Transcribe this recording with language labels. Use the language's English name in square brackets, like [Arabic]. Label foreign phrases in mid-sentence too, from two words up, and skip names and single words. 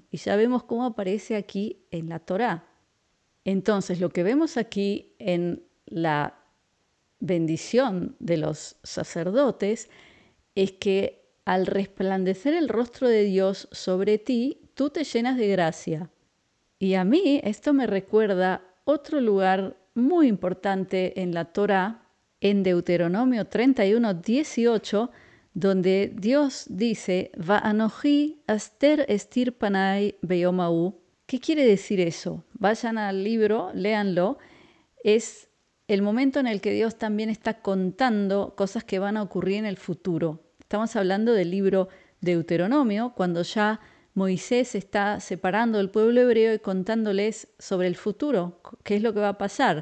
[Spanish] Y ya vemos cómo aparece aquí en la Torá. Entonces, lo que vemos aquí en la bendición de los sacerdotes es que al resplandecer el rostro de Dios sobre ti, tú te llenas de gracia. Y a mí esto me recuerda otro lugar muy importante en la Torá, en Deuteronomio 31:18, donde Dios dice, [Hebrew] ואנכי הסתר אסתיר פני ביום ההוא. [Spanish] ¿Qué quiere decir eso? Vayan al libro, léanlo. Es el momento en el que Dios también está contando cosas que van a ocurrir en el futuro. Estamos hablando del libro Deuteronomio, cuando ya Moisés está separando al pueblo hebreo y contándoles sobre el futuro, qué es lo que va a pasar.